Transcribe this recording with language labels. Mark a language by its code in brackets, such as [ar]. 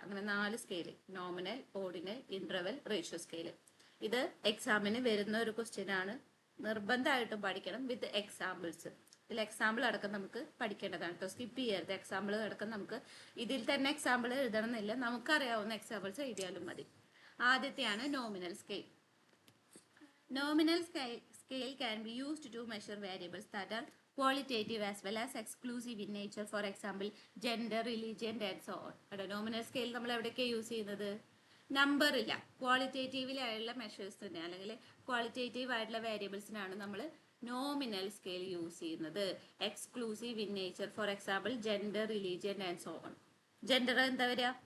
[ml] അങ്ങനെ 4 scale: nominal, ordinal, interval, ratio scale. ഇത് എക്സാമിന് വരുന്ന ഒരു ക്വസ്റ്റ്യൻ ആണ്. നിർബന്ധമായിട്ടും പഠിക്കണം [en] With examples. [ml] ഇതിൽ എക്സാമ്പിൾ അടക്കം നമുക്ക് പഠിക്കേണ്ടതാണ് കേട്ടോ. സ്കിപ്പ് ചെയ്യരുത്. എക്സാമ്പിൾ അടക്കം നമുക്ക് ഇതിൽ തന്നെ എക്സാമ്പിൾ എഴുതണം എന്നില്ല, നമുക്കറിയാവുന്ന എക്സാമ്പിൾസ് എഴുതിയാലും മതി. ആദ്യത്തെയാണ് nominal scale. [en] Nominal scale can be used to measure variables that are qualitative as well as exclusive in nature. For example, gender, religion and so on. [ml] Nominal scale നമ്മൾ എവിടെയൊക്കെ യൂസ് ചെയ്യുന്നത്? Number ഇല്ല, ക്വാളിറ്റേറ്റീവിലായുള്ള മെഷേഴ്സിന് അല്ലെങ്കിൽ qualitative ആയിട്ടുള്ള വേരിയബിൾസിനാണ് നമ്മൾ nominal scale use ചെയ്യുന്നത്. [en] Exclusive in nature, for example gender, religion and so on. Gender [ml] എന്താ വരിക?